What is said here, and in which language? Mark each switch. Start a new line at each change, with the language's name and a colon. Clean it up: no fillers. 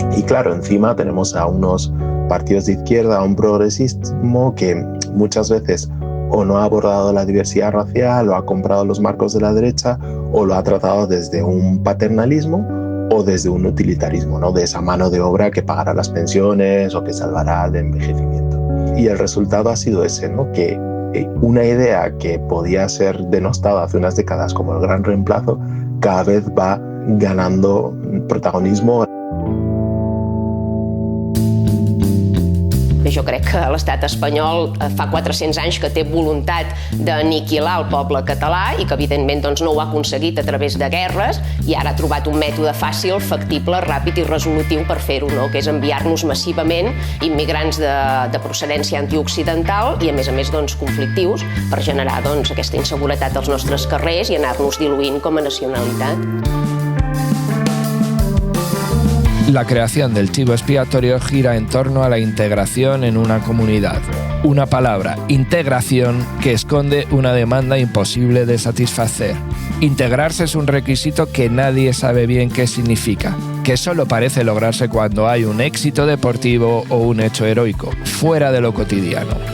Spanish: Y claro, encima tenemos a unos partidos de izquierda, a un progresismo que muchas veces o no ha abordado la diversidad racial, o ha comprado los marcos de la derecha, o lo ha tratado desde un paternalismo o desde un utilitarismo, ¿no? De esa mano de obra que pagará las pensiones o que salvará el envejecimiento. Y el resultado ha sido ese, ¿no? Que una idea que podía ser denostada hace unas décadas como el gran reemplazo, cada vez va ganando protagonismo.
Catalan: Jo crec que l'estat espanyol fa 400 anys que té voluntat d'aniquilar el poble català i que evidentment doncs, no ho ha aconseguit a través de guerres i ara ha trobat un mètode fàcil, factible, ràpid i resolutiu per fer-ho, no? Que és enviar-nos massivament immigrants de procedència antioccidental i a més doncs, conflictius per generar doncs, aquesta inseguretat als nostres carrers i anar-nos diluint com a nacionalitat.
Spanish: La creación del chivo expiatorio gira en torno a la integración en una comunidad. Una palabra, integración, que esconde una demanda imposible de satisfacer. Integrarse es un requisito que nadie sabe bien qué significa, que solo parece lograrse cuando hay un éxito deportivo o un hecho heroico, fuera de lo cotidiano.